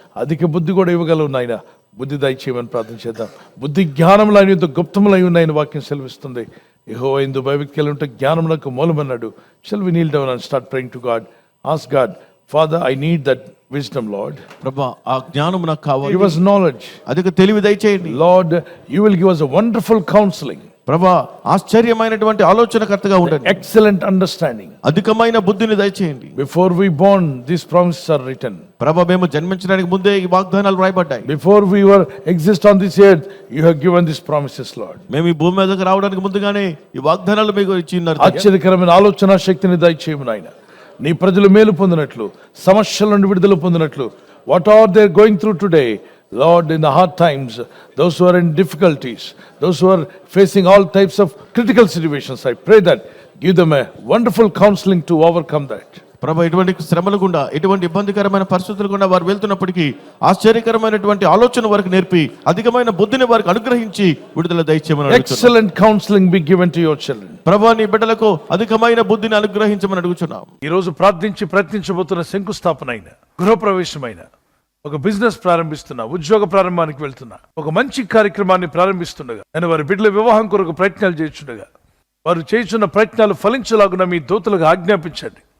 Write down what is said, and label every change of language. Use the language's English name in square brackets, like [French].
[Telugu] అధిక బుద్ధి కూడా ఇవ్వగలవు నాయన, బుద్ధి దయచేయమని ప్రార్థన చేద్దాం. బుద్ధి జ్ఞానములు ఆయన గుప్తములై ఉన్నాయని వాక్యం సెలవిస్తుంది. యెహోవా యందు భయభక్తులు ఉంటే జ్ఞానములకు మూలమన్నాడు. [English] Shall we kneel down and start praying to God. Ask God, father I need that wisdom Lord. [Telugu] ప్రభువా ఆ జ్ఞానం నాకు కావాలి. [English] Give us knowledge. [Telugu] అధిక తెలివి దయచేయండి. [English] Lord, you will give us a wonderful counseling. [Telugu] ప్రభువా ఆశ్చర్యమైనటువంటి ఆలోచనకర్తగా ఉండండి. [English] Excellent understanding. [Telugu] అధికమైన బుద్ధిని దయచేయండి. [English] Before we born, these promises are written. [Telugu] ప్రభువా మేము జన్మించడానికి ముందే ఈ వాగ్దానాలు రాయబడ్డాయి. [English] Before we were exist on this earth, you have given these promises, Lord. [Telugu] మేము ఈ భూమి మీదకి రావడానికి ముందుగానే ఈ వాగ్దానాలు మీకు ఇచ్చి ఉన్నారు. ఆశ్చర్యకరమైన ఆలోచన శక్తిని దయచేయము నాయన. నీ ప్రజలు మేలు పొందినట్లు, సమస్యల నుండి విడుదల పొందినట్లు, [English] what are they going through today? Lord, in the hard times, those who are in difficulties, those who are facing all types of critical situations, I pray that give them a wonderful counseling to overcome that. [Telugu] ప్రభువా ఎటువంటి శ్రమలు గుండా, ఎటువంటి ఇబ్బందికరమైన పరిస్థితులు గుండా వారు వెళ్తున్నప్పటికీ ఆశ్చర్యకరమైనటువంటి ఆలోచన వారికి నేర్పి అధికమైన బుద్ధిని వారికి అనుగ్రహించి విడుదల దయచేయమని అడుగుతున్నాను. [English] Excellent counseling be given to your children. [Telugu] ప్రభువా నీ బిడ్డలకు అధికమైన బుద్ధిని అనుగ్రహించమని అడుగుతున్నాం. ఈ రోజు ప్రార్థించి ప్రయత్నించబోతున్న శంకుస్థాపన అయిన, గృహప్రవేశమైన, ఒక బిజినెస్ ప్రారంభిస్తున్నా, ఉద్యోగ ప్రారంభానికి వెళ్తున్నా, ఒక మంచి కార్యక్రమాన్ని ప్రారంభిస్తుండగా, నేను వారి బిడ్డల వివాహం కొరకు ప్రయత్నాలు చేస్తుండగా, వారు చేస్తున్న ప్రయత్నాలు ఫలించలాగున మీ దూతలకు ఆజ్ఞాపించండి.